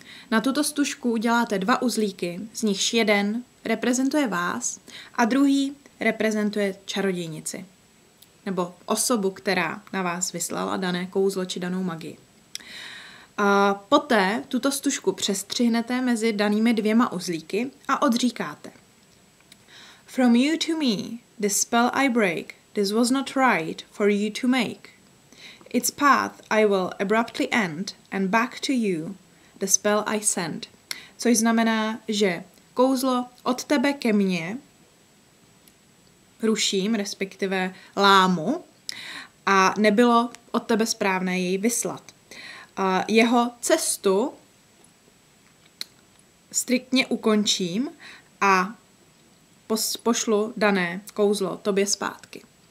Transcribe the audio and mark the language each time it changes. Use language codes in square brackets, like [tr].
[cs] Na tuto stužku uděláte 2 uzlíky, z nichž jeden reprezentuje vás a druhý reprezentuje čarodějnici nebo osobu, která na vás vyslala dané kouzlo či danou magii. A poté tuto stužku přestřihnete mezi danými 2 uzlíky a odříkáte. [en] From you to me, this spell I break, this was not right for you to make. Its path I will abruptly end, and back to you, the spell I send. [cs] Což znamená, že kouzlo od tebe ke mně ruším, respektive lámu, a nebylo od tebe správné jej vyslat. Jeho cestu striktně ukončím a pošlu dané kouzlo tobě zpátky.